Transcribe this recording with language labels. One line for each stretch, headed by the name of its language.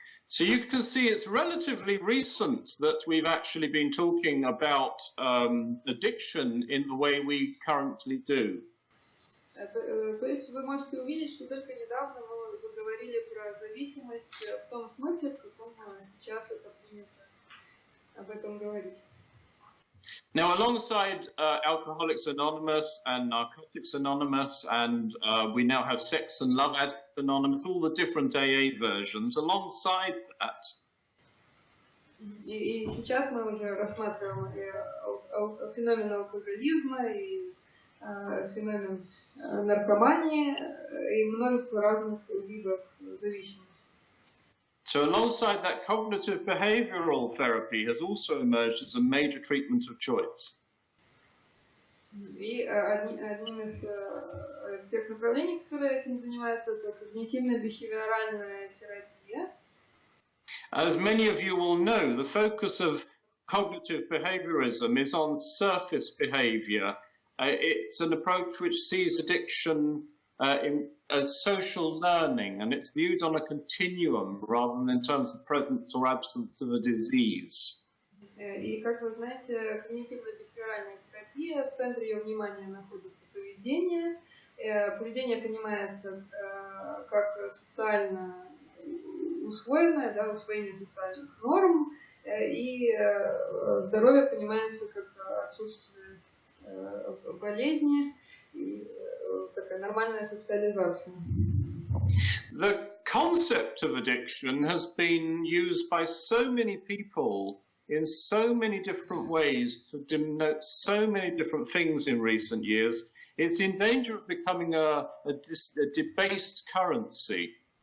English: So you can see it's relatively recent that we've actually been talking about addiction in the way we currently do.
Russian: То есть вы можете увидеть, что только недавно мы заговорили про зависимость в том смысле, в каком сейчас это принято об этом говорить.
English: Now, alongside Alcoholics Anonymous and Narcotics Anonymous, and we now have Sex and Love Addicts Anonymous, all the different AA versions, alongside that.
Russian: И сейчас мы уже рассматриваем феномен алкоголизма и феномен наркомании и множество разных видов зависимости.
English: So alongside that, cognitive behavioral therapy has also emerged as a major treatment of choice.
Russian: И одним из тех направлений, которые этим занимаются, это когнитивно-бихевиоральная терапия.
English: As many of you will know, the focus of cognitive behaviorism is on surface behavior. It's an approach which sees addiction as social learning, and it's viewed on a continuum rather than in terms of presence or absence of a disease.
Russian: И, как вы знаете, когнитивно-бихевиоральная терапия, в центре ее внимания находится поведение. Поведение понимается как социально усвоенное, да, усвоение социальных норм, и здоровье понимается как отсутствие болезни, и такая нормальная социализация.
English: The concept of addiction has been used by so many people in so many different ways to denote so many different things in recent years. It's in danger of becoming a debased currency.